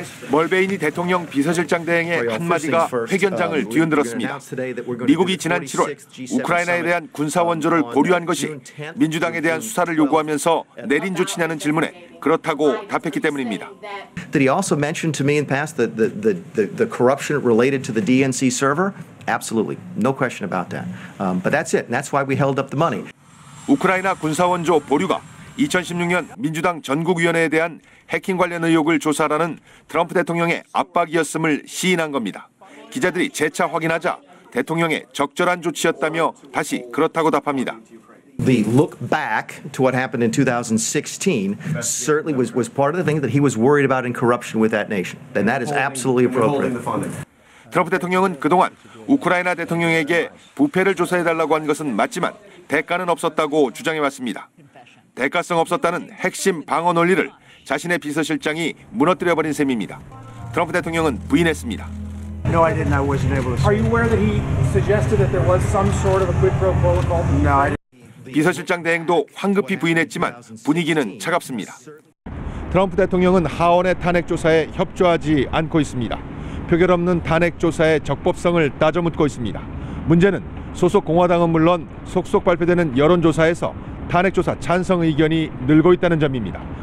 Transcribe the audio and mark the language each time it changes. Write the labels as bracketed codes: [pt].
[ko] 멀베이니 대통령 비서실장 대행의 한마디가 회견장을 뒤흔들었습니다. 미국이 지난 7월 우크라이나에 대한 군사 원조를 보류한 것이 민주당에 대한 수사를 요구하면서 내린 조치냐는 질문에 그렇다고 답했기 때문입니다. [en] Did he also mention to me in the past the corruption related to the DNC server? Absolutely, no question about that. But that's it. That's why we held up the money. [ko] 우크라이나 군사 원조 보류가 2016년 민주당 전국위원회에 대한 해킹 관련 의혹을 조사하라는 트럼프 대통령의 압박이었음을 시인한 겁니다. 기자들이 재차 확인하자 대통령의 적절한 조치였다며 다시 그렇다고 답합니다. [en] The look back to what happened in 2016 certainly was part of the thing that he was worried about in corruption with that nation. And that is absolutely appropriate. [ko] 트럼프 대통령은 그동안 우크라이나 대통령에게 부패를 조사해달라고 한 것은 맞지만 대가는 없었다고 주장해왔습니다. 대가성 없었다는 핵심 방어 논리를 자신의 비서실장이 무너뜨려버린 셈입니다. 트럼프 대통령은 부인했습니다. [en] No, I didn't. I wasn't able to. Are you aware that he suggested that there was some sort of a quid pro quo involved? No, I didn't. [ko] 비서실장 대행도 황급히 부인했지만 분위기는 차갑습니다. 트럼프 대통령은 하원의 탄핵 조사에 협조하지 않고 있습니다. 표결 없는 탄핵 조사의 적법성을 따져 묻고 있습니다. 문제는 소속 공화당은 물론 속속 발표되는 여론조사에서 탄핵 조사 찬성 의견이 늘고 있다는 점입니다.